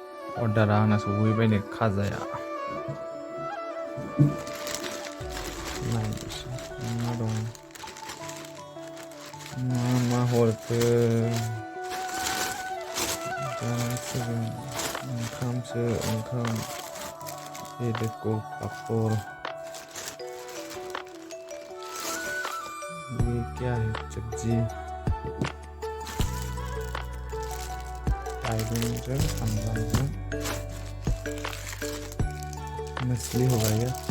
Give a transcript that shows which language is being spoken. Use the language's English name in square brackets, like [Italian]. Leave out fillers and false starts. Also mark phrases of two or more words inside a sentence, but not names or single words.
[Bodo] अर्डारा आंना सौफैबाय नै खाजाया नायनोसै मा दं मा हरखो जानांसिगोन ओंखामसो ओंखाम [Hindi] ये देखो पापड़ ये क्या है सब्जी [Bodo] बैगनजों सामब्रामजों [Hindi] मछली होगा ये